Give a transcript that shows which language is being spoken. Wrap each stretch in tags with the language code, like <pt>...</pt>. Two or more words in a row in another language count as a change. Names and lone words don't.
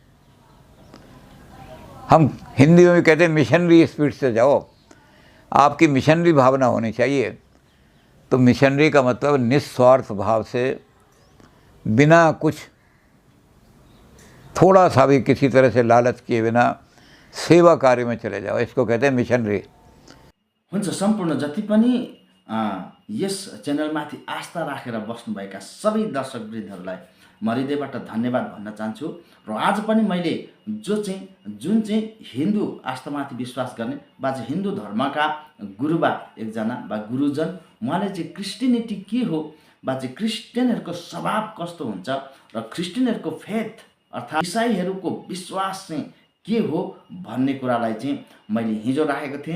<hi>हम हिंदी में भी कहते हैं</hi> <en>missionary spirit</en> <hi>से जाओ, आपकी मिशनरी भावना होनी चाहिए। तो मिशनरी का मतलब निस्वार्थ भाव से, बिना कुछ थोड़ा सा भी किसी तरह से लालच किए बिना सेवा कार्य में चले जाओ, इसको कहते हैं मिशनरी।</hi> <ne>हुन्छ, सम्पूर्ण जति पनि यस च्यानलमाथि आस्था राखेर बस्नुभएका सबै दर्शकवृन्दहरूलाई म हृदयबाट धन्यवाद भन्न चाहन्छु। र आज पनि मैले जुन चाहिँ हिन्दू आस्थामाथि विश्वास गर्ने वा चाहिँ हिन्दू धर्मका गुरुबा एकजना वा गुरुजन, उहाँले चाहिँ क्रिस्टियनिटी के हो वा चाहिँ क्रिस्चियनहरूको स्वभाव कस्तो हुन्छ र क्रिस्चियनहरूको फेथ अर्थात् इसाईहरूको विश्वास चाहिँ के हो भन्ने कुरालाई चाहिँ मैले हिजो राखेको थिएँ।</ne>